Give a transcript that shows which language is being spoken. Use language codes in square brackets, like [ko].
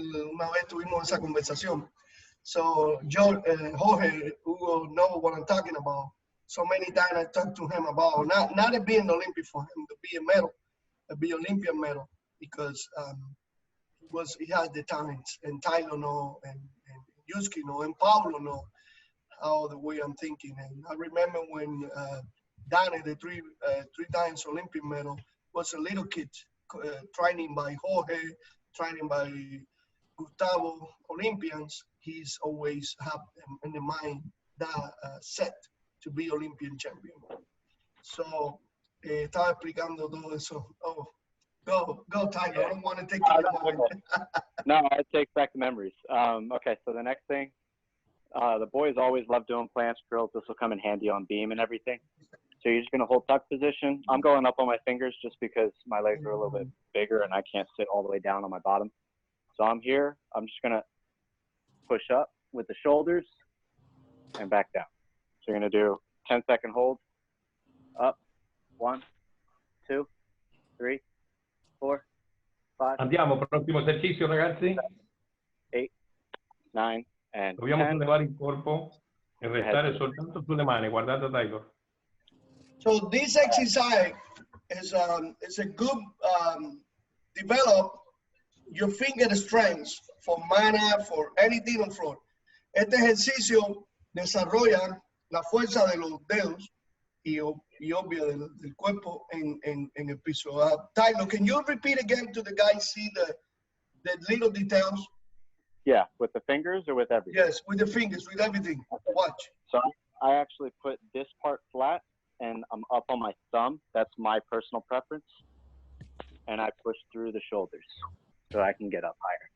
[es] Una vez tuvimos esa conversación. [en] So, Jorge, Hugo know what I'm talking about. So many times I talked to him about not it being Olympic for him, to be a medal, to be Olympian medal, because he has the talents, and Tyler know, and Yuski know, and Pablo know how the way I'm thinking. And I remember when Danny, the three times Olympic medal, was a little kid, training by Jorge, training by Gustavo, Olympians. He's always have in the mind that set to be Olympian champion. [es] So, estaba explicando todo eso. [en] Oh, go, Tiger. I don't want to take it. No, it takes back the memories. Okay, so the next thing, the boys always love doing planche drills. This will come in handy on beam and everything. So you're just going to hold tuck position. I'm going up on my fingers just because my legs are a little bit bigger and I can't sit all the way down on my bottom. So I'm here. I'm just going to push up with the shoulders and back down. So you're going to do 10-second hold. Up. 1, 2, 3, 4, 5. [it] Andiamo, prossimo esercizio, ragazzi. [en] 8, 9, and [it] Dobbiamo [en] 10. [it] sollevare il corpo e restare soltanto sulle mani. Guardate Taylor. [en] So this exercise is a good develop your finger strength for mana, for anything on floor. [es] Este ejercicio desarrolla la fuerza de los dedos y obvia del cuerpo en el piso. [en] Tyler, can you repeat again to the guys see the little details? Yeah, with the fingers or with everything? Yes, with the fingers, with everything. Watch. So I actually put this part flat and I'm up on my thumb. That's my personal preference. And I push through the shoulders so I can get up higher.